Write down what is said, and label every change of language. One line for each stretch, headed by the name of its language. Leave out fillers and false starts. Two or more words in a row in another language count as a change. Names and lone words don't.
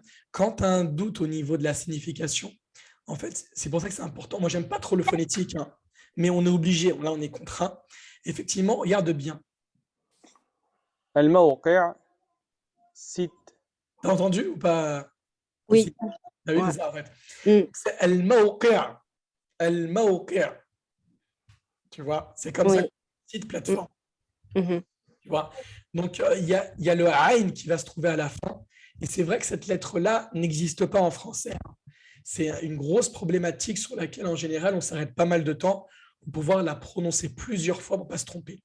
French: Quand tu as un doute au niveau de la signification, en fait, c'est pour ça que c'est important. Moi, j'aime pas trop le phonétique, hein, mais on est obligé. Là, on est contraint. Effectivement, regarde bien. الموقع site. T'as entendu ou pas? Oui. Ici. Ah oui, Ouais. c'est ça en fait. Mm. C'est al-mawqi'. Al-mawqi'. Tu vois, c'est comme ça, Oui. site plateforme. Mhm. Tu vois. Donc, il y a le aïn qui va se trouver à la fin. Et c'est vrai que cette lettre-là n'existe pas en français. C'est une grosse problématique sur laquelle, en général, on s'arrête pas mal de temps pour pouvoir la prononcer plusieurs fois pour ne pas se tromper.